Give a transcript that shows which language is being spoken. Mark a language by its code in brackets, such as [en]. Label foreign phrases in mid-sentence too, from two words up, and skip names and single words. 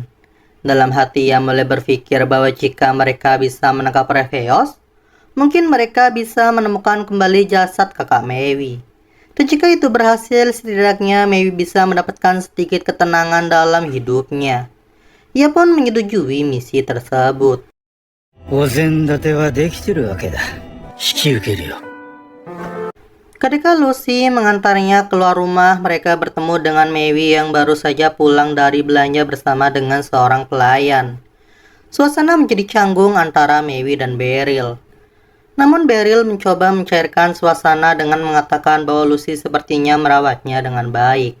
[id] Dalam hati ia mulai berpikir bahwa jika mereka bisa menangkap Refeos, mungkin mereka bisa menemukan kembali jasad kakak Mewi. Dan jika itu berhasil, setidaknya Mewi bisa mendapatkan sedikit ketenangan dalam hidupnya. Ia pun menyetujui misi tersebut. [ja] お膳立てはできてるわけだ。引き受けるよ。 [id] Ketika Lucy mengantarnya keluar rumah, mereka bertemu dengan Mewi yang baru saja pulang dari belanja bersama dengan seorang pelayan. Suasana menjadi canggung antara Mewi dan Beryl. Namun Beryl mencoba mencairkan suasana dengan mengatakan bahwa Lucy sepertinya merawatnya dengan baik.